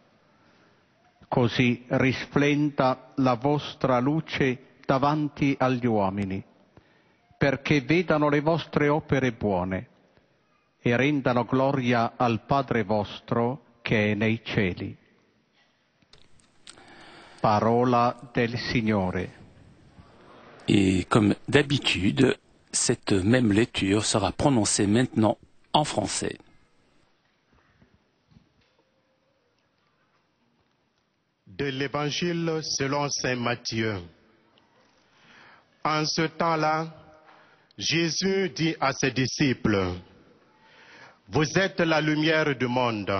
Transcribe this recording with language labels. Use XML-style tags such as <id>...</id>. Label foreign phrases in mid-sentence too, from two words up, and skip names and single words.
<it>Così risplenda la vostra luce davanti agli uomini, perché vedano le vostre opere buone e rendano gloria al Padre vostro che è nei cieli. Parola del Signore.</it> <fr>Et comme d'habitude, cette même lecture sera prononcée maintenant en français. De l'Évangile selon saint Matthieu. En ce temps-là, Jésus dit à ses disciples: vous êtes la lumière du monde.</fr>